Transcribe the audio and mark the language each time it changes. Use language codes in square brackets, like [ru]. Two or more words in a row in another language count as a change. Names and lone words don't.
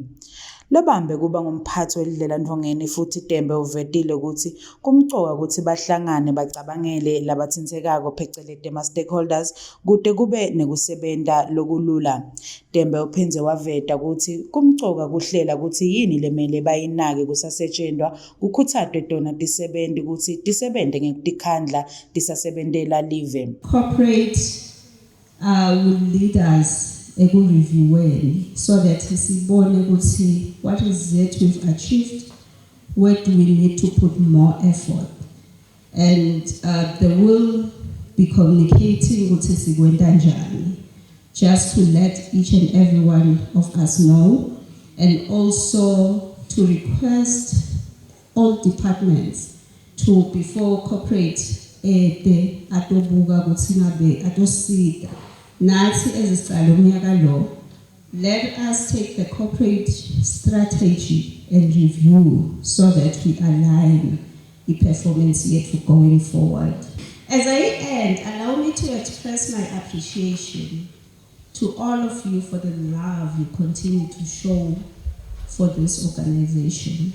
[ss] Lobambe kuba ngumphathi welidlela Ndvongeni futhi Tembe uvetile ukuthi kumcoka ukuthi bahlangane bacabangele labathintekako phecelezi ama-stakeholders kude kube nekusebenta lokulula. Tembe uphindze waveta ukuthi kumcoka kuhlela ukuthi yini lemele bayinake kusasetshenzwa kukhuthazwe tona tisebenzi ukuthi tisebente ngekutikhandla tisasebentela live. [en] Corporate will lead us eku-reviewing so that [ss] sibone ukuthi [en] what is it we've achieved, where do we need to put more effort, and they will be communicating [ss] ukuthi sikwenta njani, [en] just to let each and every one of us know, and also to request all departments to, before corporate [ss] atobuka ukuthi ngabe atosida nathi ezisicala umnyaka lo, [en] let us take the corporate strategy and review so that we align the performance yethu going forward. As I end, allow me to express my appreciation to all of you for the love you continue to show for this organization.